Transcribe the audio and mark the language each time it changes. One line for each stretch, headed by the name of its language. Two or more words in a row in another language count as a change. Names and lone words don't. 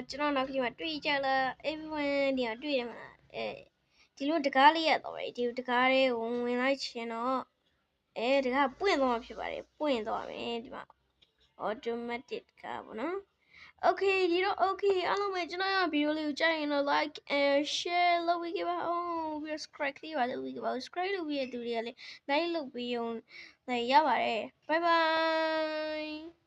Burmese: ကျွန်တော်နောက်ကလေးမှာတွေ့ကြလား everyone ဒီကတွေ့တယ်မလားဒီလိုတကားလေးရတော့တယ်ဒီတကားလေးဝင်လိုက်ခြင်းတော့တကားပွင့်သွားမှာဖြစ်ပါတယ်ပွင့်သွားမယ်ဒီမှာ automatic ကပေါ့နော် Okay ဒီတော့ Okay အားလုံးပဲကျွန်တော်ဗီဒီယိုလေးကိုကြိုက်ရင်တော့
English: like and share
Burmese: လုပ်ပေးပါဦးပြီးတော့ subscribe လေးပါလုပ်ပေးပါဦး subscribe လုပ်ပြီးတဲ့သူတွေကလည်း like လုပ်ပြီးအောင်ရပါတယ်
English: bye bye